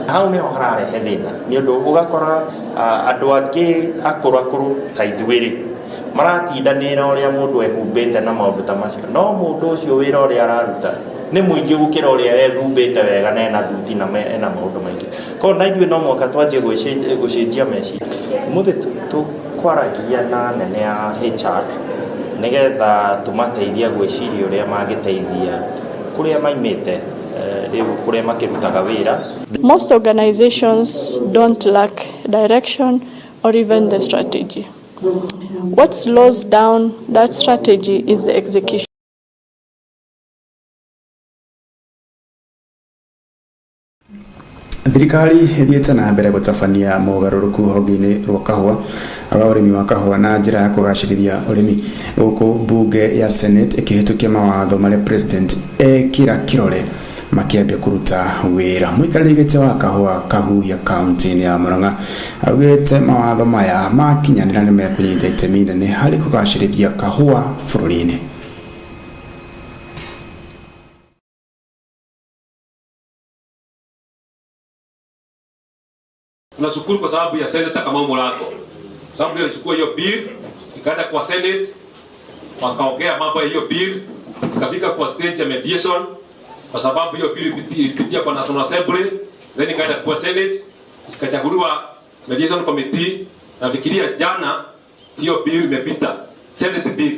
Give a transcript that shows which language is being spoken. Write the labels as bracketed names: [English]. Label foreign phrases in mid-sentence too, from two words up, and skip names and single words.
[Kikuyu] Hau nĩho hararehe thĩna nĩ ũndũ ũgakora andũ angĩ akũrũ ta ithuĩ maratindanĩra ũrĩa mũndũ ehumbĩte na maũndũ ta macio, no mũndũ ũcio wĩra ũrĩa araruta nĩ mũingĩ gũkĩra ũrĩa ehumbĩte wega na ena thuti na ena maũndũ maingĩ. Ko na ithuĩ no mwaka twanjie gũcenjia meciria. Mũthĩ tũkwaragia na nene ya HR nĩgetha tũmateithia gwĩciria ũrĩa mangĩteithia kũrĩa maimĩte rĩu kũrĩa makĩrutaga wĩra. [English] Most organizations don't lack direction or even the strategy. What slows down that strategy is the execution. [Kikuyu] Thirikari ĩthiĩte na mbere gũtabania mogarũrũku honge-inĩ rwa kahũa wa ũrĩmi wa kahũa na njĩra ya kũgacĩrithia ũrĩmi gũkũ bunge ya Senate ĩkĩhĩtũkia mawatho marĩa president ekĩra kĩrore makĩambia kũruta wĩra. Mũikarĩri gĩtĩ wa kahũa Kahuhia kaunti-inĩ ya Murang'a augĩte mawatho maya makinyanĩra nĩ mekũnyita itemi inene harĩ kũgacĩrithia kahũa bũrũri-inĩ. [Swahili] Tunashukuru kwa sababu ya Senator kama Murata. Sababu alichukua hiyo bill ikaenda kwa Senate, wakaongea mambo ya hiyo bill, ikafika kwa stage ya mediation kwa sababu hiyo bill ilipitia kwa National Assembly, then ikaenda kwa Senate, ikachaguliwa [English] mediation committee, [Swahili] na fikiria jana hiyo bill imepita Senate bill.